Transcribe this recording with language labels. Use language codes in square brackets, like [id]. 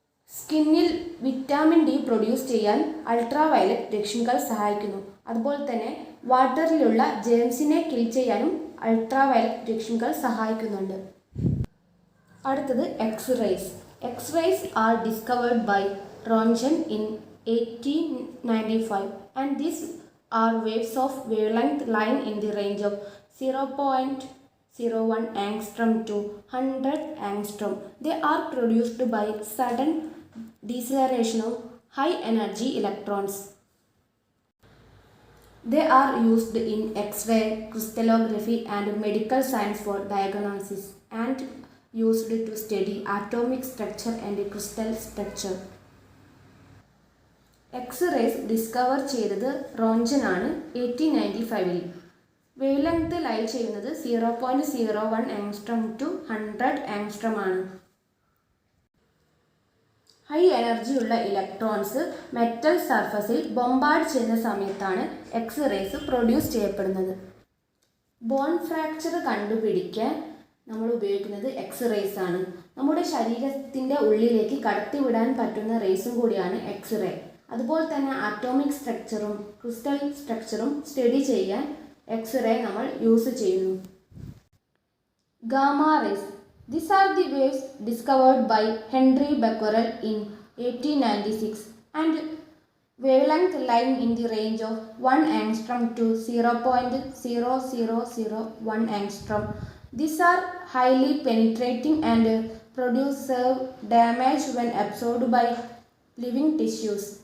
[ml] സ്കിന്നിൽ vitamin D produce ചെയ്യാൻ ultraviolet രശ്മികൾ സഹായിക്കുന്നു. അതുപോലെ തന്നെ വാട്ടറിലുള്ള ജേംസിനെ കിൽ ചെയ്യാനും അൾട്രാവയലറ്റ് രശ്മികൾ സഹായിക്കുന്നുണ്ട്. അടുത്തത് [en] X rays. X rays are discovered by Roentgen in 1895, and these are waves of wavelength lying in the range of 0.01 angstrom to 100 angstrom. They are produced by sudden deceleration of high energy electrons. They are used in X-ray, crystallography and medical science for diagnosis, and used to study atomic structure and crystal structure. [ml] X-raise discover ചെയ്തത് Röntgen ആണ് 1895. Wave length ലൈ ചെയ്യുന്നത് 0.01 angstrom to 100 angstrom ആണ്. High എനർജിയുള്ള electrons metal സർഫസിൽ bombard ചെയ്യുന്ന സമയത്താണ് X-raise produce ചെയ്യപ്പെടുന്നത്. Bone fracture കണ്ടുപിടിക്കാൻ നമ്മൾ ഉപയോഗിക്കുന്നത് എക്സ്-റേസ് ആണ്. നമ്മുടെ ശരീരത്തിൻ്റെ ഉള്ളിലേക്ക് കടത്തിവിടാൻ പറ്റുന്ന റേസും കൂടിയാണ് എക്സ്-റേ. അതുപോലെ തന്നെ ആറ്റോമിക് സ്ട്രക്ചറും ക്രിസ്റ്റൽ സ്ട്രക്ചറും സ്റ്റഡി ചെയ്യാൻ എക്സ്-റേ നമ്മൾ യൂസ് ചെയ്യുന്നു. Gamma rays. [en] These are the waves discovered by Henry Becquerel in 1896 and wavelength lying in the range of 1 angstrom to 0.0001 angstrom. These are highly penetrating and produce severe damage when absorbed by living tissues.